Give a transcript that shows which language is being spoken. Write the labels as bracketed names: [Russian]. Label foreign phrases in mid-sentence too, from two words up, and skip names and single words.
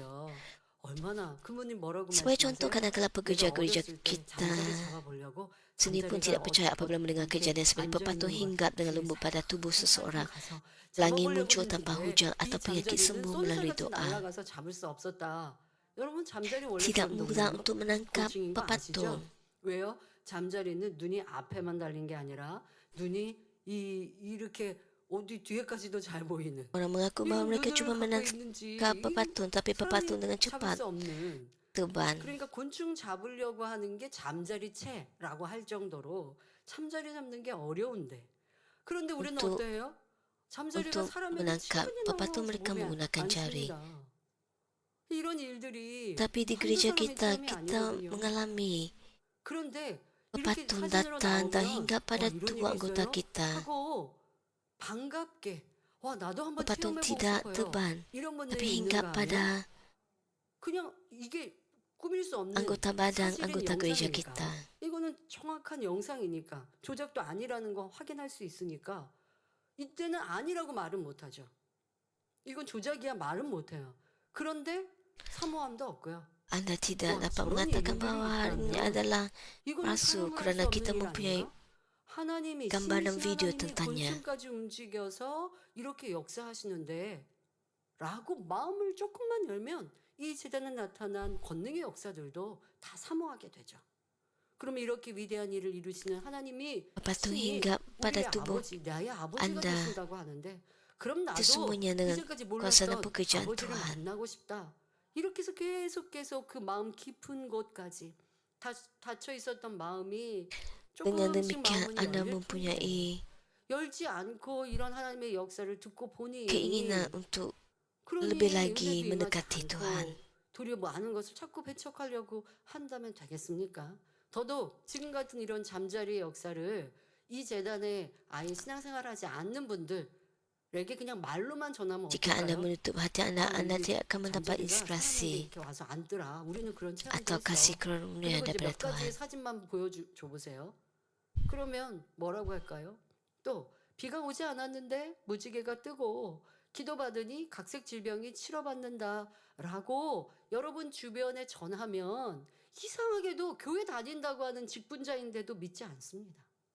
[Malay] Sebagai contoh, kadang-kadang pekerja gereja kita sendiri pun tidak percaya apabila mendengar kejadian seperti pepatah hinggap dengan lembut pada tubuh seseorang, langit muncul tanpa hujan atau penyakit sembuh melalui doa. Tidak mudah untuk menangkap pepatung. [Korean] 왜요? 잠자리는 눈이 앞에만 달린 게 아니라 눈이 이렇게 어디 뒤에까지도 잘 보이는. [Malay] Orang mengaku bahawa mereka cuba menangkap pepatung, tapi pepatung dengan cepat terbang. [Korean] 그러니까 곤충 잡으려고 하는 게 잠자리채라고 할 정도로 잠자리 잡는 게 어려운데. 그런데 우리는 [Malay] Untuk- [Korean] 어때요? 잠자리가 [Malay] Untuk [Korean] 사람에게 [Malay] menangkap [Korean] 충분히 [Malay] pepatung [Korean] 넘어와서 [Malay] mereka [Korean] 몸에 [Malay] menggunakan jari. [Korean] 앉습니다. 이런 일들이 [Malay] Tapi di [Korean] 한두 [Malay] gereja [Korean] 사람의 [Malay] kita [Korean] 삶이 아니거든요. [Malay] mengalami [Korean] 그런데 [Malay] pepatung [Korean] 이렇게 사진으로 [Malay] datang dan [Korean] 나오면 [Malay] hinggap pada [Korean] 이런 [Malay] tubuh [Korean] 일이 [Malay] anggota [Korean] 있어요? [Malay] kita. [Korean] 하고 반갑게 와 나도 한번 [Malay] Pepatung [Korean] 체험해보고 [Malay] tidak [Korean] 싶어요. [Malay] terbang, [Korean] 이런 분들이 [Malay] tapi [Korean] 있는가 [Malay] hinggap [Korean] 하면 [Malay] pada [Korean] 그냥 이게 꾸밀 수 없는 [Malay] anggota badan [Korean] 사실은 [Malay] anggota gereja [Korean] 영상이니까. [Malay] kita. [Korean] 이거는 정확한 영상이니까 조작도 아니라는 거 확인할 수 있으니까 이때는 아니라고 말은 못하죠. 이건 조작이야 말은 못해요. 그런데 사모함도 없고요. [Malay] Anda tidak Wah, dapat [Korean] 저런 [Malay] mengatakan [Korean] 일들이 [Malay] bahawa hal ini [Korean] 있다면 [Malay] adalah [Korean] 이거는 [Malay] palsu [Korean] 사용할 수 [Malay] kerana [Korean] 없는 [Malay] kita [Korean] 일 [Malay] mempunyai [Korean] 아닌가? 하나님이 [Malay] gambar dan [Korean] 신이신 [Malay] video [Korean] 하나님이 [Malay] tentangnya. [Korean] 권능까지 움직여서 이렇게 역사하시는데 라고 마음을 조금만 열면 이 제단에 나타난 권능의 역사들도 다 사모하게 되죠. 그러면 이렇게 위대한 일을 이루시는 하나님이 [Malay] Lepas tu [Korean] 신이 [Malay] hingga pada [Korean] 우리의 [Malay] tubuh [Korean] 아버지, 나의 아버지가 [Malay] Anda [Korean] 되신다고 하는데 그럼 나도 [Malay] sesungguhnya dengan [Korean] 이제까지 [Malay] kuasa dan [Korean] 몰랐던 [Malay] pekerjaan [Korean] 아버지를 [Malay] Tuhan. [Korean] 만나고 싶다. 이렇게 해서 계속 그 마음 깊은 곳까지 닫혀 있었던 마음이 [Malay] Dengan [Korean] 조금씩 [Malay] demikian [Korean] 마음은 [Malay] Anda [Korean] 열릴 텐데 [Malay] mempunyai [Korean] 열지 않고 이런 하나님의 역사를 듣고 보니 [Malay] keinginan untuk [Korean] 그러니 [Malay] lebih lagi [Korean] 은혜도 임하지 [Malay] mendekati [Korean] 않고 [Malay] Tuhan. [Korean] 도리어 많은 것을 자꾸 배척하려고 한다면 되겠습니까? 더더욱 지금 같은 이런 잠자리의 역사를 이 재단에 아예 신앙생활하지 않는 분들에게 그냥 말로만 전하면 [Malay] Jika Anda [Korean] 어떨까요? [Malay] menutup hati Anda, Anda [Korean] 우리 [Malay] tidak akan mendapat [Korean] 잠자리가 사람들이 [Malay] inspirasi [Korean] 이렇게 와서 앉더라. 우리는 그런 체험도 [Malay] atau [Korean] 했어. [Malay] kasih karunia [Korean] 그리고 이제 [Malay] daripada [Korean] 몇 가지의 [Malay] Tuhan. [Korean] 사진만 보여줘 보세요. 그러면 뭐라고 할까요? 또 비가 오지 않았는데 무지개가 뜨고 기도받으니 각색 질병이 치료받는다라고 여러분 주변에 전하면 이상하게도 교회 다닌다고 하는 직분자인데도 믿지 않습니다.